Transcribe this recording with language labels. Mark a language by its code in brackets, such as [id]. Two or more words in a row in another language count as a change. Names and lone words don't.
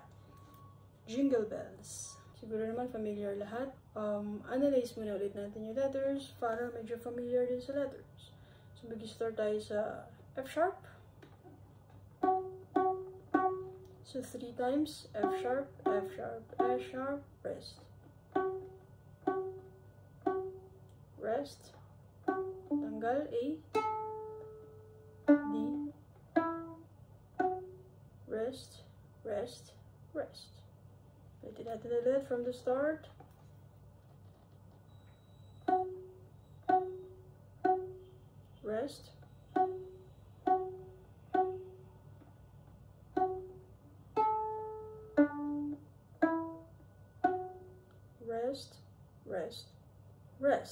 [tl] Jingle Bells. Siguro naman familiar lahat. Analyze muna ulit natin yung letters para medyo familiar din sa letters. So, mag-start tayo sa F sharp. So, 3 times. [en] F sharp, F sharp, F sharp, rest. Rest. [tl] Tanggal, A. D. [en] Rest, rest, rest. [tl] Play natin ulit [en] from the start. [tl] Rest. [en] Rest, rest, rest.